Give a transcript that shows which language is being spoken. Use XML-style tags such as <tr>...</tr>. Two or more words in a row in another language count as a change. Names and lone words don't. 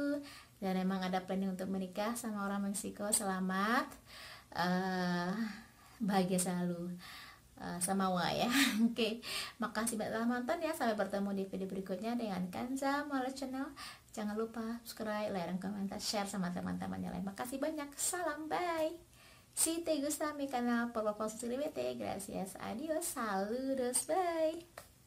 <id>Dan memang ada planning untuk menikah sama orang Meksiko, selamat. eh, bahagia selalu sama Wa ya. Oke, makasih banyak telah nonton ya. Sampai bertemu di video berikutnya dengan Kanza Mala Channel. Jangan lupa subscribe, like, dan komentar, share sama teman-teman yang lain. Makasih banyak. Salam, bye.</id> <es>Si te gusta mi canal por favor suscríbete. Gracias. Adiós. Saludos. Bye.</es>